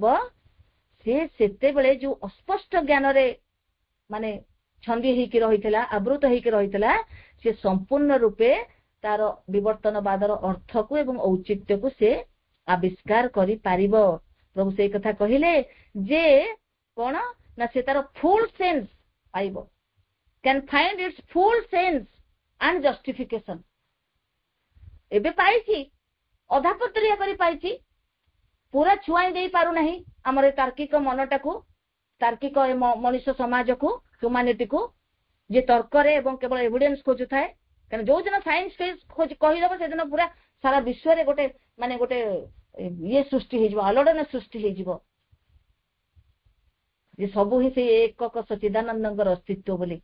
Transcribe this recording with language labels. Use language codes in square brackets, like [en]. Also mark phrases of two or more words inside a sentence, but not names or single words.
[or] ସେତେବେଳେ ଯୋଉ ଅସ୍ପଷ୍ଟ ଜ୍ଞାନରେ ଛନ୍ଦି ହେଇକି ରହିଥିଲା, ଆବୃତ ହେଇକି ରହିଥିଲା, ସେ ସମ୍ପୂର୍ଣ୍ଣ ରୂପେ ତାର ବିବର୍ତ୍ତନବାଦର ଅର୍ଥକୁ ଏବଂ ଔଚିତ୍ୟକୁ ସେ ଆବିଷ୍କାର କରିପାରିବ। ପ୍ରଭୁ ସେଇ କଥା କହିଲେ ଯେ କଣ ନା ସେ ତାର [en] full sense [or] ପାଇବ, [en] can find its full sense and justification। [or] ଏବେ ପାଇଛି, ଅଧାପତ୍ରିଆ କରି ପାଇଛି, ପୁରା ଛୁଆଇ ଦେଇ ପାରୁନାହିଁ ଆମର ଏ ତାର୍କିକ ମନଟାକୁ, ତାର୍କିକ ମଣିଷ ସମାଜକୁ, ହ୍ୟୁମାନିଟିକୁ, ଯେ ତର୍କରେ ଏବଂ କେବଳ ଏଭିଡେନ୍ସ ଖୋଜୁଥାଏ। କାରଣ ଯୋଉ ଦିନ ସାଇନ୍ସ କହିଦବ ସେଦିନ ପୁରା ସାରା ବିଶ୍ୱରେ ଗୋଟେ ସୃଷ୍ଟି ହେଇଯିବ, ଆଲୋଡ଼ନ ସୃଷ୍ଟି ହେଇଯିବ ଯେ ସବୁ ହିଁ ସେଇ ଏକକ ସଚ୍ଚିଦାନନ୍ଦଙ୍କର ଅସ୍ତିତ୍ୱ ବୋଲି।